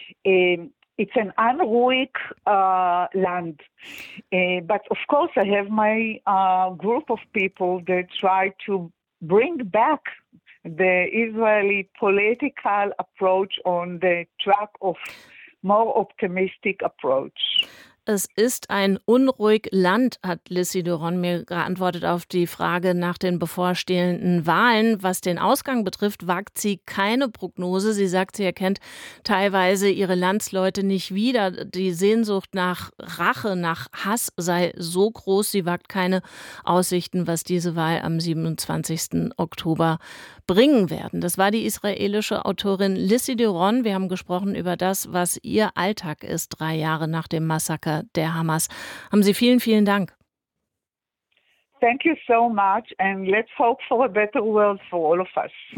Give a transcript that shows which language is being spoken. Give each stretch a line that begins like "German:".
English: It's an unruhig land. But of course, I have my group of people that try to bring back the Israeli political approach on the track of more optimistic approach.
German: Es ist ein unruhig Land, hat Lissy Doron mir geantwortet auf die Frage nach den bevorstehenden Wahlen. Was den Ausgang betrifft, wagt sie keine Prognose. Sie sagt, sie erkennt teilweise ihre Landsleute nicht wieder. Die Sehnsucht nach Rache, nach Hass sei so groß. Sie wagt keine Aussichten, was diese Wahl am 27. Oktober bringen werden. Das war die israelische Autorin Lissy Doron. Wir haben gesprochen über das, was ihr Alltag ist, drei Jahre nach dem Massaker der Hamas. Haben Sie vielen, vielen Dank.
English: Thank you so much and let's hope for a better world for all of us.